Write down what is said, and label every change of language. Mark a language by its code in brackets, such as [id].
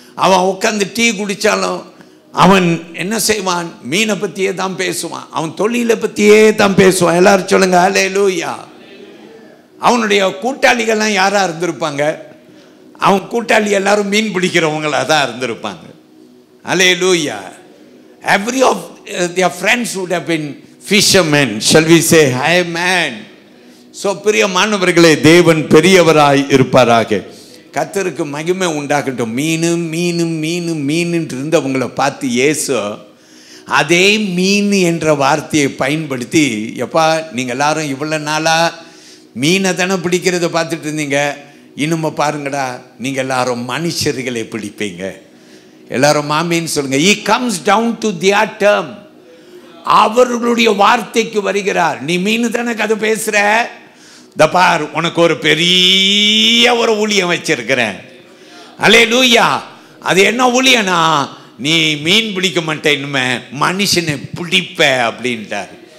[ta] அவன் உட்காந்து டீ குடித்தாலும் அவன் என்ன செய்வான்? மீனை பற்றியே தான் பேசுவான். அவன் தொழிலை பற்றியே தான் பேசுவான். எல்லாரும் சொல்லுங்க ஹல்லேலூயா. அவனுடைய கூட்டாளிகள்லாம் யாராக இருந்திருப்பாங்க? அவன் கூட்டாளி எல்லாரும் மீன் பிடிக்கிறவங்களாக தான் இருந்திருப்பாங்க. ஹல்லேலூயா. [en] Every of their friends would have been fishermen. Shall we say amen? [ta] So பிரியமானவர்களே, தேவன் பெரியவராய் இருப்பாராக. கர்த்தருக்கு மகிமை உண்டாகட்டும். மீன் இருந்தவங்களை பார்த்து இயேசு அதே மீன் என்ற வார்த்தையை பயன்படுத்தி, எப்பா நீங்கள் எல்லாரும் இவ்வளோ நாளாக மீனை தானே பிடிக்கிறத பார்த்துட்டு இருந்தீங்க, இன்னும் பாருங்கடா நீங்கள் எல்லாரும் மனுஷர்களை பிடிப்பீங்க. எல்லாரும் மாமீன்னு சொல்லுங்க. [en] He comes down to their term. [ta] அவர்களுடைய வார்த்தைக்கு வருகிறார். நீ மீன் தானே கதை பேசுகிற, இந்த பார் உனக்கு ஒரு பெரிய ஒரு ஊழியம் வச்சிருக்கிறேன். அல்லேலூயா. அது என்ன ஊழியனா? நீ மீன் பிடிக்க மாட்டே, இனிமே மனுஷனை பிடிப்ப அப்படின்ட்டார்.